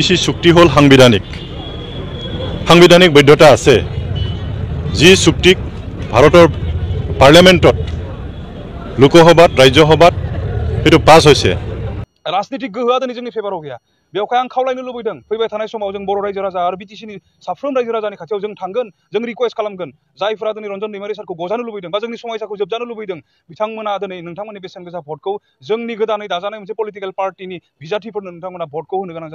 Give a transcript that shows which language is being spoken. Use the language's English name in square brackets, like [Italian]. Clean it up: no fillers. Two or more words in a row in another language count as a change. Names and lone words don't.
[Assamese] বিটিসি চুক্তি হল সাংবিধানিক বৈধতা আছে যি চুক্তিক ভাৰতৰ পাৰ্লিয়ামেণ্টত লোকসভাত ৰাজ্যসভাত এটো পাস হৈছে [Bodo] राजनीतिक गोहोआ दिनै जोंनि फेभाराव गैया बेवहाय आं खावलायनो लुबैदों फैबाय थानाय समाव जों बर' रायजो राजा आरो बिटिसिनि साफ्रोम रायजो राजानि खाथियाव जों थांगोन जों रिक्वेस्ट खालामगोन जायफोरा दिनै रन्जन दैमारि सारखौ गजानो लुबैदों बा जोंनि समायसाखौ जोबजानो लुबैदों बिथांमोना दिनै नोंथांमोननि बेसेन गोसा भटखौ जोंनि गोदानै दाजानाय मोनसे [English] political partyni [Bodo] बिजाथिफोरनो नोंथांमोना भटखौ होनो गोनां जागोन